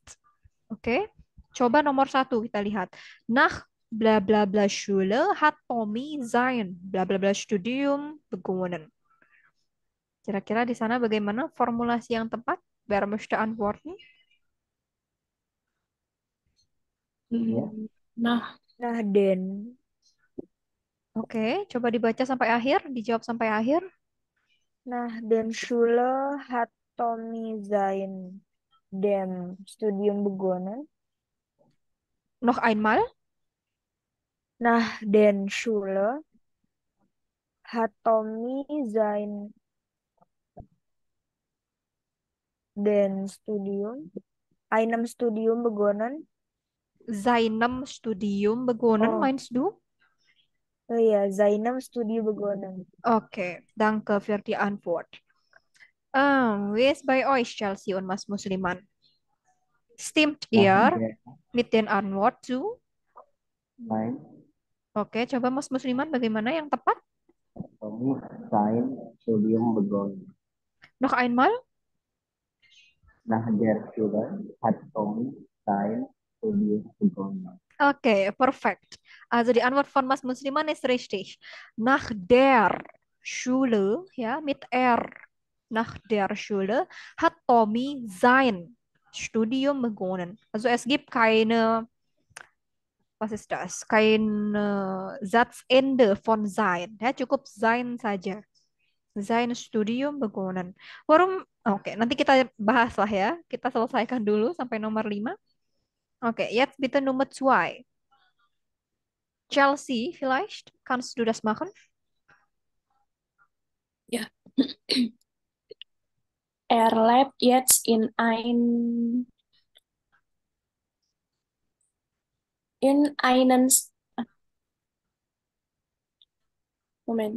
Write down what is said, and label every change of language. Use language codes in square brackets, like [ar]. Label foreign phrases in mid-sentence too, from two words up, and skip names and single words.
[id] Oke. Coba nomor satu kita lihat. [de] Nach bla bla bla Schule hat Tommy sein bla bla bla Studium begonnen. [id] Kira-kira di sana bagaimana formulasi yang tepat? [de] Wer möchte antworten? [id] Ya. Nah, Nah, Den. Oke, coba dibaca sampai akhir, dijawab sampai akhir. Nah, [de] den Schule hat Tommy sein dem Studium begonnen. Noch einmal. Nach den Schule hat Tommy sein den Studium, einem Studium begonnen. Seinem Studium begonnen, Oh, meinst du? [id] oh iya, [de] seinem Studium begonnen. Okay, danke für die Antwort. Wie ist bei euch, Chelsea und Mas Musliman? Stimmt [id] Nah, [de] ihr der mit den Antwort zu? [id] lain Oke, coba Mas Musliman bagaimana yang tepat? [de] Tommy sein Studium begonnen. Noch einmal. Nach der Schule hat Tommy sein Studium begonnen. Okay, perfekt. Also die Antwort von Mas Musliman ist richtig. Nach der Schule, ja, mit R. Nach der Schule hat Tommy sein Studium begonnen. Also es gibt keine, was ist das? Kein Satzende von sein. [id] Ya, cukup sein saja. [de] Sein Studium begonnen. Warum? [id] Oke, nanti kita bahas lah ya. Kita selesaikan dulu sampai nomor 5. Oke, [de] jetzt bitte Nummer 2. Chelsea, vielleicht kannst du das machen? ja. Er lebt jetzt in einen Moment.